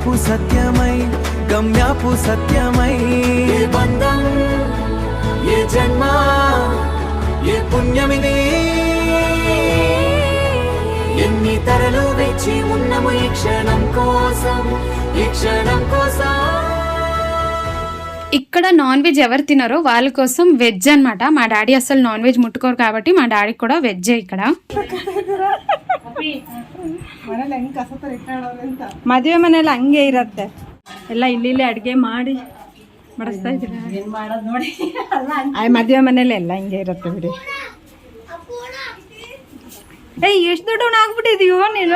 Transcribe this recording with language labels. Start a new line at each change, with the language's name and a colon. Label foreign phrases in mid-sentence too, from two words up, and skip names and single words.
Telugu: సత్యమై గమ్యాపు సత్యమై ఏ బంధం ఏ జన్మ ఏ పుణ్యమిది ఎన్ని తరలు వేచి ఉన్నము ఈ క్షణం కోసం ఈ క్షణం కోసం. ఇక్కడ
English: non veg
Telugu: ఎవరు తినారో వాళ్ళ కోసం వెజ్ అన్నమాట. మా డాడీ అసలు
English: non veg
Telugu: ముట్టుకోరు కాబట్టి మా డాడీకి కూడా వెజ్జే ఇక్కడ.
Kannada: ಮದುವೆ ಮನೇಲಿ ಹಂಗೆ ಇರತ್ತೆ, ಎಲ್ಲ ಇಲ್ಲಿ ಅಡುಗೆ ಮಾಡಿ ಬಡಿಸ್ತಾ ಇದ್ದೀರಾ. ಮದುವೆ ಮನೇಲಿ ಎಲ್ಲ ಹಿಂಗೆ ಇರುತ್ತೆ ಬಿಡಿ. ಎಷ್ಟು ದೊಡ್ಡವನ ಆಗ್ಬಿಟ್ಟಿದೀವೋ ನೀನು.